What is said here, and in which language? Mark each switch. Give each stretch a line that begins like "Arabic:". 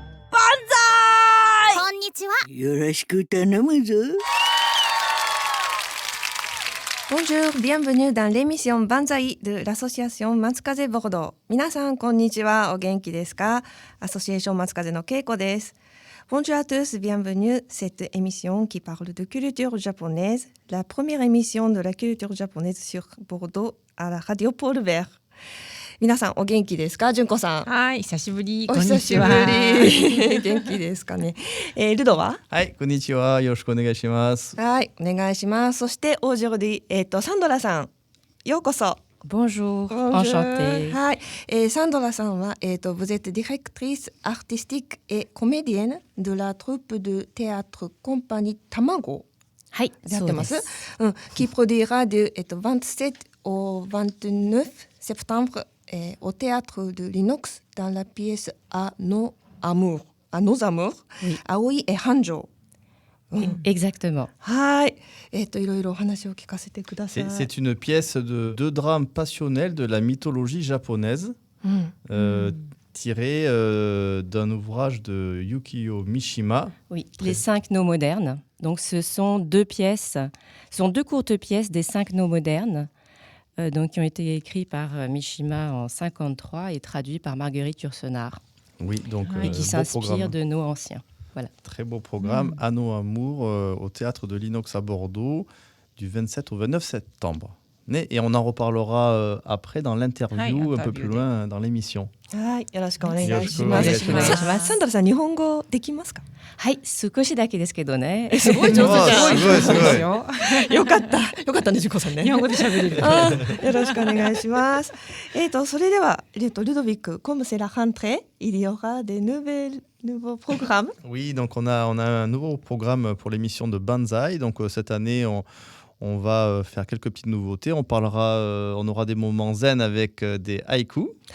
Japanese: Banzai! Konnichiwa. Yoroshiku tanamu.
French: Bonjour, bienvenue dans l'émission Banzai de l'association Matsukaze Bordeaux.
Japanese: 皆さん、こんにちは。お元気ですか？ Association Matsukaze no Keiko です。
French: Bonjour à tous, bienvenue. Cette émission qui parle de culture japonaise, la première émission de la culture japonaise sur Bordeaux à la radio Paul Bert.
Japanese: 皆さん、お元気ですか？純子さん。はい、久しぶり。お久しぶり。元気ですかね。ルドは？はい、こんにちは。よろしくお願いします。はい、お願いします。そして、
French: aujourd'hui、
Japanese: サンドラさん、ようこそ。
French: Bonjour, enchantée.
Japanese: はい、サンドラさんは、
French: vous êtes directrice artistique et comédienne de la troupe de théâtre compagnie Tamago.
Japanese: はい、やってます。
French: qui produira du 27 au 29 septembre au théâtre de l'Inox dans la pièce à nos amours, Aoi et Hanjo. Exactement.
Japanese: はい、いろいろお話を聞かせてください。
French: C'est une pièce de deux drames passionnels de la mythologie japonaise, tirée d'un ouvrage de Yukio Mishima. Oui, les 5 nœuds modernes. Donc, ce sont deux courtes pièces des 5 nœuds modernes, donc, qui ont été écrits par Mishima en 1953 et traduits par Marguerite Yourcenar. Oui, donc et qui s'inspirent de nœuds anciens. Voilà. Très beau programme, Anno Amour, au théâtre de l'Inox à Bordeaux, du 27 au 29 septembre. Et on en reparlera après dans l'interview, un peu plus loin dans l'émission.
Japanese: はい、よろしくお願いします。サンドラさん、日本語できますか？はい、少しだけですけどね。すごい上手じゃん。すごい。よかったね、ジュコさんね。日本語で喋れる。よろしくお願いします。それでは、
French: ルドビック、comme c'est la rentrée, il y aura des nouveaux programmes. Oui, donc on a un nouveau programme pour l'émission de Banzai. Donc cette année, on va faire quelques petites nouveautés. On aura des moments zen avec des haïkus.